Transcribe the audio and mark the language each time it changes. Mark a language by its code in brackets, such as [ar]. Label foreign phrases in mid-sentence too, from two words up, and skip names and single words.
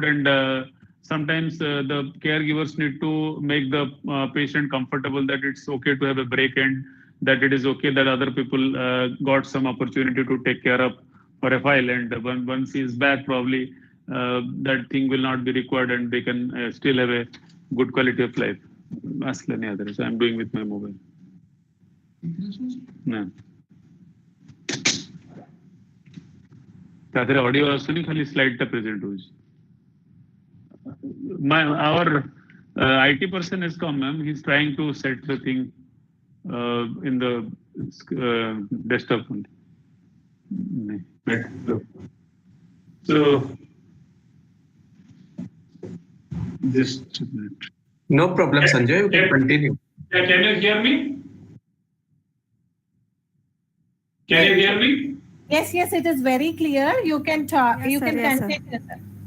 [en] And sometimes the caregivers need to make the patient comfortable that it's okay to have a break, and that it is okay that other people got some opportunity to take care of for a while, and once he is back, probably that thing will not be required, and they can still have a good quality of life. Ask any other. So I'm doing with my mobile. No. [or] ତାଦରେ ଅଡିଓ ଆସୁନି ଖାଲି ସ୍ଲାଇଡ଼ ଟା ପ୍ରେଜେଣ୍ଟ ହେଉଛି. [en] Our IT person has come, ma'am. He's trying to set the thing in the desktop. So just a minute. No problem, Sanjay. You can continue. Can you hear me? Can you hear me? Yes, it is very clear. You can talk. Yes, You sir, can yes, sir. continue, sir.